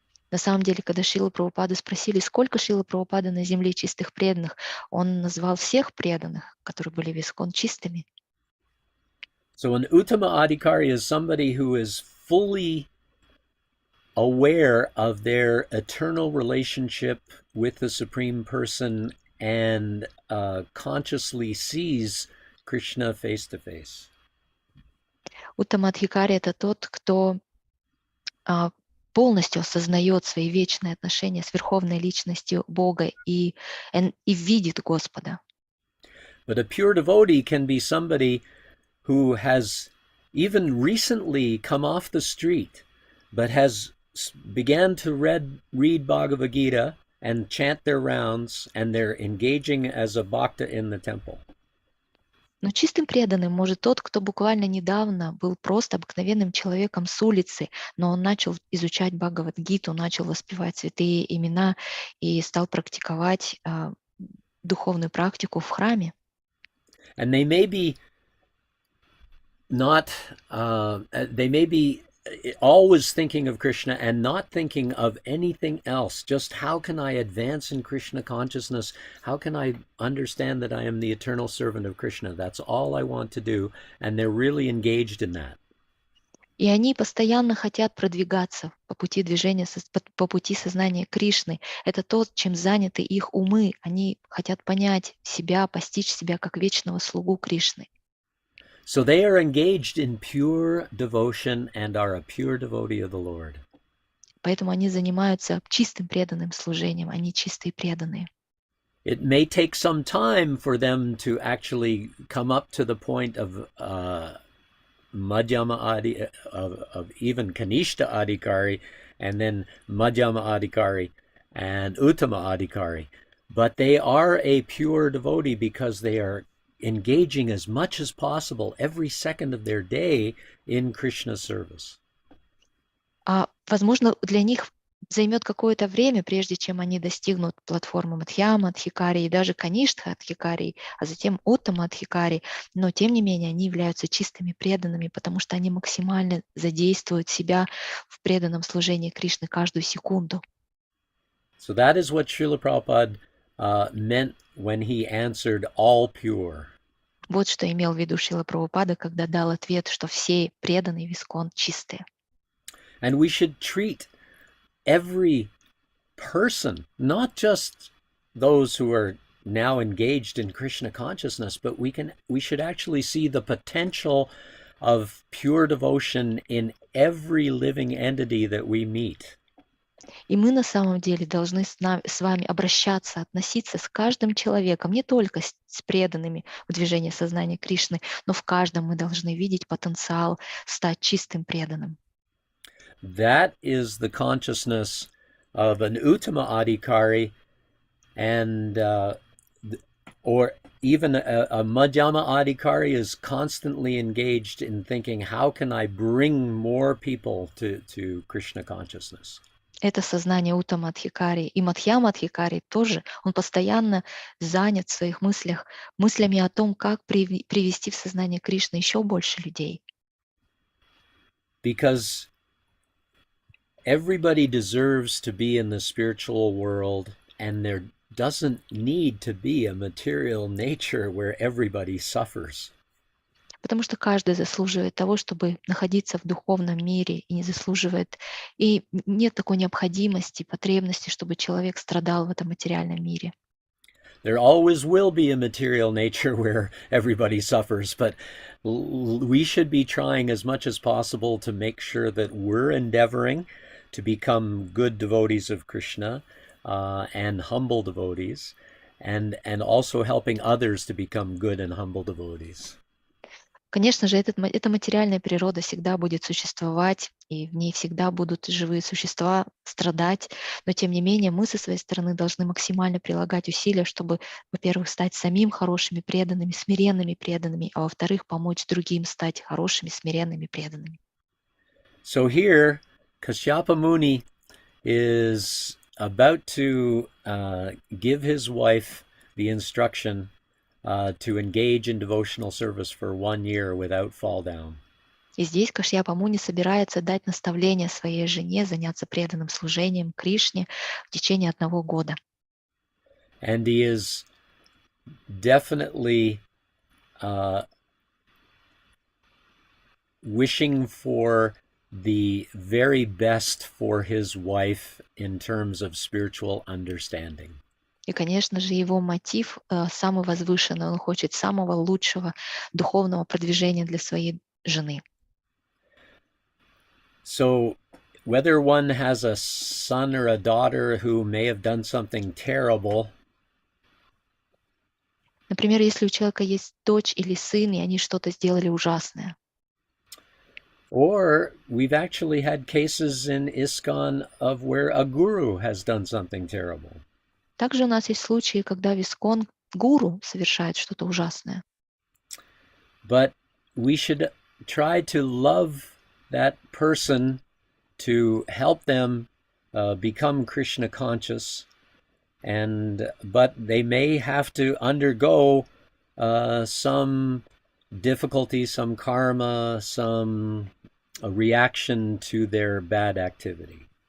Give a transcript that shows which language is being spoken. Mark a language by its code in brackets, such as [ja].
[ru] На самом деле, когда Шрила Прабхупаду спросили, сколько Шрила Прабхупады на земле чистых преданных, он назвал всех преданных, которые были в ИСККОН, чистыми. [en] So an Uttama Adhikari is somebody who is fully aware of their eternal relationship with the Supreme Person and consciously sees Krishna face to face. [ru] Уттамадхикари — это тот, кто полностью осознает свои вечные отношения с Верховной Личностью Бога и видит Господа. [en] But a pure devotee can be somebody who has even recently come off the street, but has began to read Bhagavad Gita and chant their rounds, and they're engaging as a bhakta in the temple. [ru] Но чистым преданным может тот, кто буквально недавно был просто обыкновенным человеком с улицы, но он начал изучать Бхагавад-гиту, начал воспевать святые имена и стал практиковать духовную практику в храме. [en] And they may be not, they may be always thinking of Krishna and not thinking of anything else. Just how can I advance in Krishna consciousness? How can I understand that I am the eternal servant of Krishna? That's all I want to do. And they're really engaged in that. [ru] И они постоянно хотят продвигаться по пути движения, по пути сознания Кришны. Это то, чем заняты их умы. Они хотят понять себя, постичь себя как вечного слугу Кришны. [en] So they are engaged in pure devotion and are a pure devotee of the Lord. [ru] Поэтому они занимаются чистым преданным служением, они чистые преданные. [en] It may take some time for them to actually come up to the point of Madhyama Adi, of even Kanishta Adhikari, and then Madhyama Adhikari and Uttama Adhikari. But they are a pure devotee because they are engaging as much as possible every second of their day in Krishna's service. [ru] Возможно, для них займет какое-то время, прежде чем они достигнут платформы Мадхьяма Адхикари и даже Каништха Адхикари, а затем Уттама Адхикари, но тем не менее они являются чистыми преданными, потому что они максимально задействуют себя в преданном служении Кришны каждую секунду. [en] So that is what Srila Prabhupada meant when he answered all pure. [ru] Вот что имел в виду Шрила Прабхупада, когда дал ответ, что все преданные в ИСККОН чистые. [en] And we should treat every person, not just those who are now engaged in Krishna consciousness, but we should actually see the potential of pure devotion in every living entity that we meet. [ru] И мы на самом деле должны с вами обращаться, относиться с каждым человеком, не только с преданными в движении сознания Кришны, но в каждом мы должны видеть потенциал стать чистым преданным. [en] That is the consciousness of an Uttama Adhikari and or even a Madhyama Adhikari is constantly engaged in thinking, how can I bring more people to Krishna consciousness? [ru] Это сознание Уттама Адхикари. И Мадхьяма Адхикари тоже, он постоянно занят в своих мыслях, мыслями о том, как привести в сознание Кришны еще больше людей. [en] Because everybody deserves to be in the spiritual world, and there doesn't need to be a material nature where everybody suffers. [ru] Потому что каждый заслуживает того, чтобы находиться в духовном мире, и не заслуживает, и нет такой необходимости, потребности, чтобы человек страдал в этом материальном мире. [en] There always will be a material nature where everybody suffers, but we should be trying as much as possible to make sure that we're endeavoring to become good devotees of Krishna and humble devotees, and also helping others to become good and humble devotees. [ru] Конечно же, эта материальная природа всегда будет существовать, и в ней всегда будут живые существа страдать, но тем не менее мы со своей стороны должны максимально прилагать усилия, чтобы, во-первых, стать самим хорошими преданными, смиренными преданными, а во-вторых, помочь другим стать хорошими, смиренными преданными. [en] So here, Kashyapa Muni is about to give his wife the instruction to engage in devotional service for 1 year without fall down. [ru] И здесь Кашьяпа Муни собирается дать наставление своей жене заняться преданным служением Кришне в течение 1 года. [en] And he is definitely wishing for the very best for his wife in terms of spiritual understanding. [ru] И, конечно же, его мотив самый возвышенный. Он хочет самого лучшего духовного продвижения для своей жены. [en] So whether one has a son or a daughter who may have done something terrible, [ru] Например, если у человека есть дочь или сын, и они что-то сделали ужасное. [en] or we've actually had cases in ISKCON of where a guru has done something terrible. [ru] Также у нас есть случаи, когда в ИСККОН гуру совершает что-то ужасное. [en] But we should try to love that person, to help them become Krishna conscious, but they may have to undergo some difficulty, some karma, some reaction to their bad activity.